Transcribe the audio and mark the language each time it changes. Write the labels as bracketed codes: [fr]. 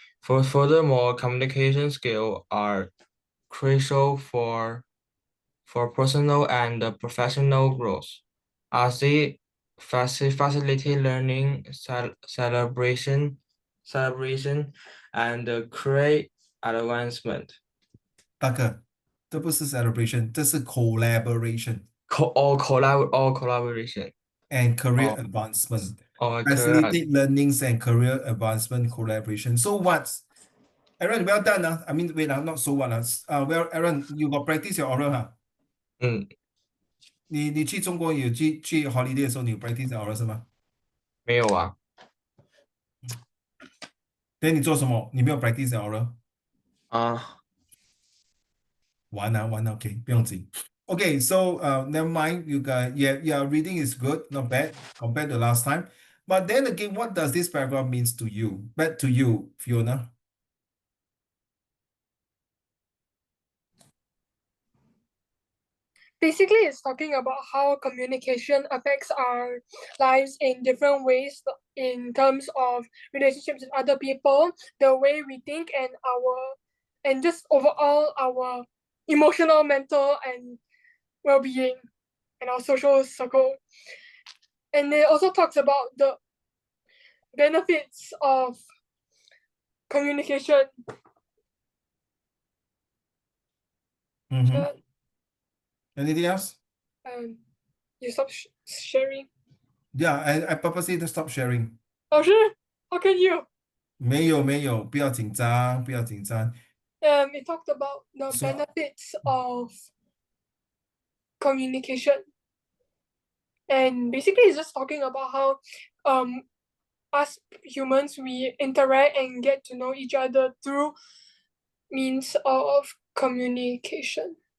[en] Furthermore, communication skills are crucial for personal and professional growth, as they facilitate learning, celebration, and create advancement. [zh] 大哥，这不是 celebration，这是 collaboration [en] All collaboration. and career Oh, advancement. career. Facilitate learnings and career advancement collaboration. So what's Aaron, well done. I mean, wait, not so what. Well, Aaron, you got practice your oral, 哈？ [zh] 你去中国有去 holiday 的时候，你有 [en] practice your oral [zh] 是吗？没有啊。等你做什么？你没有 [en] practice your oral？啊， [zh] 玩啊，OK，不用紧。 [en] Okay, so never mind. You guys, yeah, reading is good, not bad compared to last time. But then again, what does this paragraph means to you? Back to you, Fiona. Basically, it's talking about how communication affects our lives in different ways in terms of relationships with other people, the way we think, and just overall our emotional, mental, and well-being and our social circle. And it also talks about the benefits of communication. Anything else? You stop sharing. Yeah, I purposely to stop sharing. Oh, sure. How can you? [zh] 没有没有，不要紧张，不要紧张。 [en] It talked about the So- benefits of communication. And basically it's just talking about how us humans, we interact and get to know each other through means of communication.